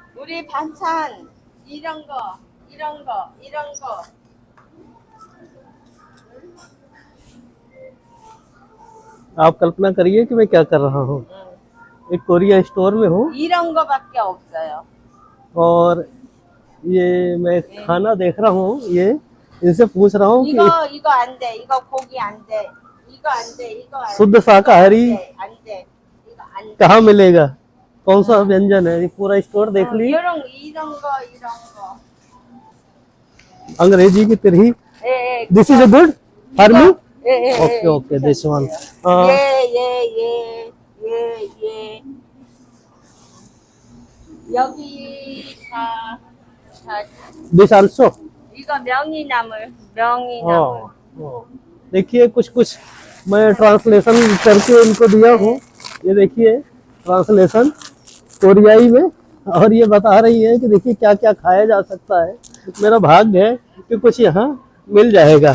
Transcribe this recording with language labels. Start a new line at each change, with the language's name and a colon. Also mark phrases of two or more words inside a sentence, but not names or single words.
Korean: 요리 반찬 이런 거 이런 거 이런 거
Hindi: आप कल्पना करिए कि मैं क्या कर रहा हूँ। एक कोरिया स्टोर में हूँ
Korean: 이런 거밖에 없어요.
Hindi: और ये मैं खाना देख रहा हूँ। ये इनसे पूछ रहा हूँ कि
Korean: 이거 안 돼. 이거 고기 안 돼. 이거 안 돼. 이거 안 돼.
Hindi: शुद्ध शाकाहारी
Korean: 안 돼. 이거 안 돼.
Hindi: कहाँ मिलेगा, कौन सा व्यंजन है। ये पूरा स्टोर देख ली।
Korean: 이런 거.
Hindi: अंग्रेजी की तरह।
Korean: 예,
English: this is a good for me.
Korean: 예.
English: okay okay this one.
Korean: 예. 여기 다
English: this also.
Korean: 이거 명이나물.
Hindi: देखिए कुछ कुछ मैं ट्रांसलेशन करके इनको दिया हूँ। ये देखिए ट्रांसलेशन कोरियाई में, और ये बता रही है कि देखिए क्या क्या खाया जा सकता है। मेरा भाग्य है कि कुछ यहाँ मिल जाएगा।